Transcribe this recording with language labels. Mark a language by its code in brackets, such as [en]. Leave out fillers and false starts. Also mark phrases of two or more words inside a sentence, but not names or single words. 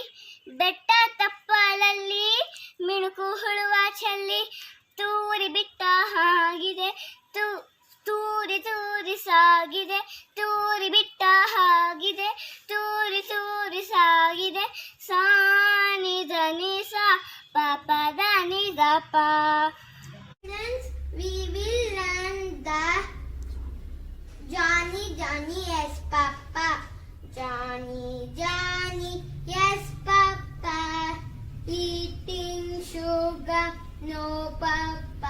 [kn] ಬೆಟ್ಟ ತಪ್ಪಲಲ್ಲಿ ಮಿಣುಕು ಹುಳುವ ಚೆಲ್ಲಿ. ತೂರಿ ಬಿಟ್ಟ ಹಾಗಿದೆ ತೂರಿ ತೂರಿ ಸಾಗಿದೆ. ತೂರಿ ಬಿಟ್ಟ ಹಾಗಿದೆ ತೂರಿ ತೂರಿ ಸಾಗಿದೆ. ಸಾ ನಿ ದ ನಿ ಸಾ ಪ ಪ ದ ನಿ ದ ಪ. [en] We will learn the Johnny, Johnny, yes, Papa. Johnny, Johnny, yes, Papa. Eating sugar, no, Papa.